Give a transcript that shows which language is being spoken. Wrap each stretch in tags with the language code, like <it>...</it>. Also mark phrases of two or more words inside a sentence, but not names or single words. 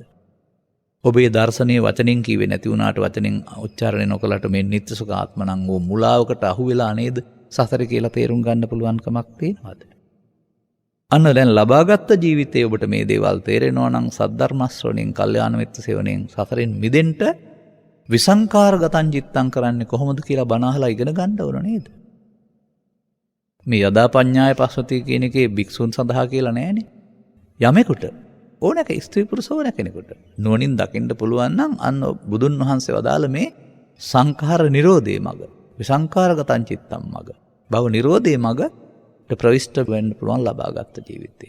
<si>ඔබේ දර්ශනීය වචනෙන් කිව්වේ නැති වුණාට වචනෙන් උච්චාරණය නොකලට මේ නිත්‍ය සුඛ ආත්ම නම් වූ මුලාවකට අහු වෙලා නේද සසර කියලා තේරුම් ගන්න පුළුවන් කමක් තියෙනවද? අන්න දැන් ලබාගත් ජීවිතයේ ඔබට මේ දේවල් තේරෙනවා නම් සද්ධර්ම ශ්‍රවණයෙන්, කල්යාණ මිත්‍ර සේවනයෙන් සසරෙන් මිදෙන්න</si> <pi>විසංකාරගතං චිත්තං</pi> <si>කරන්නේ කොහොමද කියලා බණ අහලා ඉගෙන ගන්න ඕන නේද? මේ</si> <pi>යදා පඤ්ඤාය පස්සති</pi> <si>කියන එකේ භික්ෂුන් සඳහා කියලා නෑනේ. යමෙකුට ඕනෑක ස්ත්‍රී පුරුෂ ඕනෑ කෙනෙකුට නුවණින් දකින්න පුළුවන් නම් අන්න බුදුන් වහන්සේ වදාළ මේ සංඛාර නිරෝධයේ මඟ,</si> <pi>විසංකාරගතං චිත්තං</pi> <si>මඟ, භව නිරෝධයේ මඟට ප්‍රවිෂ්ඨ වෙන්න පුළුවන් ලබාගත් ජීවිතේ.</si>